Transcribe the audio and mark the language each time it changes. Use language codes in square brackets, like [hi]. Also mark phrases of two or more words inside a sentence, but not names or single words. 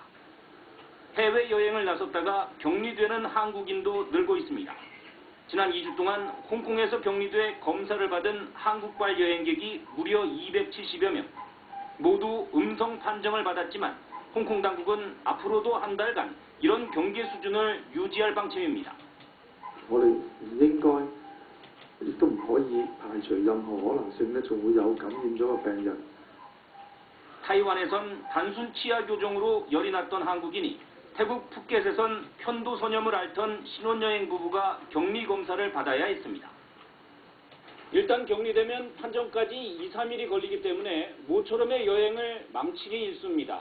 [ko] 해외여행을 나섰다가 격리되는 한국인도 늘고 있습니다. 지난 2주 동안 홍콩에서 격리돼 검사를 받은 한국발 여행객이 무려 270여 명. 모두 음성 판정을 받았지만 홍콩 당국은 앞으로도 한 달간 이런 경계 수준을 유지할 방침입니다. [yue] 我哋唔應該，亦都唔可以排除任何可能性咧，仲會有感染咗嘅病人。 [ko] 타이완에선 단순 치아 교정으로 열이 났던 한국인이 태국 푸켓에선 편도 선염을 앓던 신혼여행 부부가 격리 검사를 받아야 했습니다. 일단 격리되면 판정까지 2, 3일이 걸리기 때문에 모처럼의 여행을 망치기 일쑤입니다.